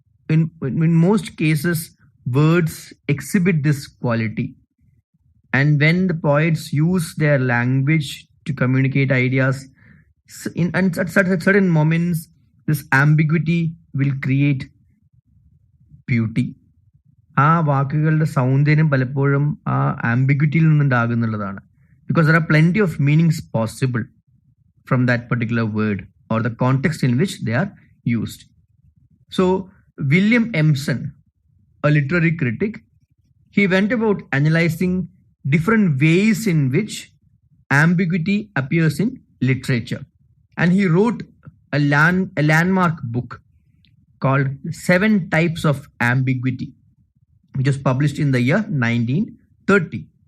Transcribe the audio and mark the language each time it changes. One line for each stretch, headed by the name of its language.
English: In most cases, words exhibit this quality. And when the poets use their language to communicate ideas, at certain moments, this ambiguity will create beauty.
Malayalam: ആ വാക്കുകളുടെ സൗന്ദര്യം പലപ്പോഴും ആ ആംബിഗ്വിറ്റിയിൽ നിന്നുണ്ടാകുന്നുള്ളതാണ്.
English: Because there are plenty of meanings possible from that particular word or the context in which they are used. So William Empson, a literary critic, he went about analyzing different ways in which ambiguity appears in literature, and he wrote a landmark book called 7 Types of Ambiguity, which was published in the year 1930.